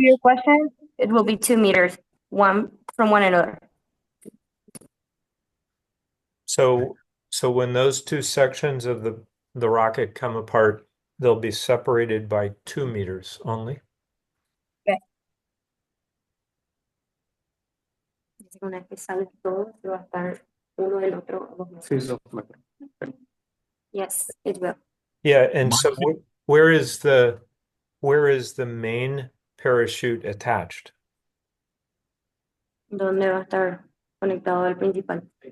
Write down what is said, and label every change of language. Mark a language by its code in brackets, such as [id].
[en] your question, it will be 2 meters, one from one another. So when those 2 sections of the rocket come apart, they'll be separated by 2 meters only. [es] Una vez que sale todo, se va a estar uno del otro a 2 Sí, metros. 2 metros. [en] Yes, it will. Yeah, and My- so where is the main parachute attached? [es] ¿Dónde va a estar conectado al principal?